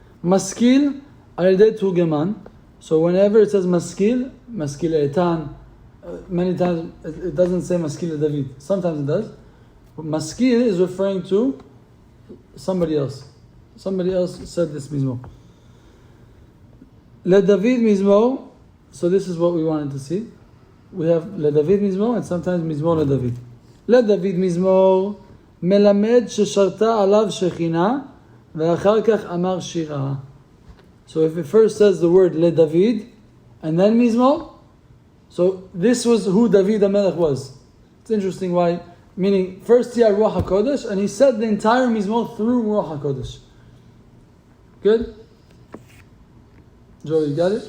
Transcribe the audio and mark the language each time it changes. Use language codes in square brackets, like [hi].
[en] Maskil al-yedei turgeman. So whenever it says maskil etan, many times it doesn't say maskil David. Sometimes it does. But maskil is referring to somebody else. Somebody else said this mizmor. Le David mizmor. So this is what we wanted to see. We have le David mizmor and sometimes mizmor le David. [he] לדוד מזמור מלמד ששרתה עליו שכינה ואחר כך אמר שירה. [en] So if it first says the word לדוד and then מזמור, so this was who David HaMelech was. It's interesting why, meaning first he had Ruach HaKodesh and he said the entire mizmor through Ruach HaKodesh. Good? Joe, you got it?